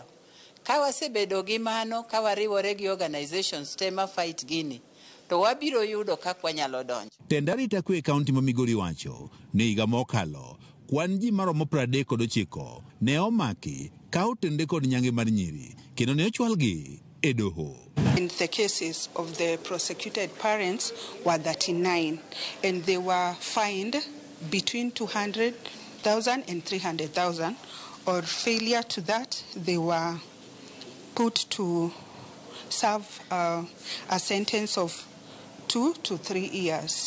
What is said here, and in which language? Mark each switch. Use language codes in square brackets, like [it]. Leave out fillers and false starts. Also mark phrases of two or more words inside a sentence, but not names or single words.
[luo] Ka wasebedo gi mano, ka wariwore gi organizations tema fight gini, to wabiro yudo kaka wanyalo donjo. Tend arita kwe e kaunti ma Migori wacho ni higa mokalo kwan ji maromo 39 ne omaki ka otende kod nyange mar nyiri kendo ne ochwalgi e doho. [en] In the cases of the prosecuted parents were 39 and they were fined between 200,000 and 300,000, or failure to that they were put to serve a sentence of 2 to 3 years.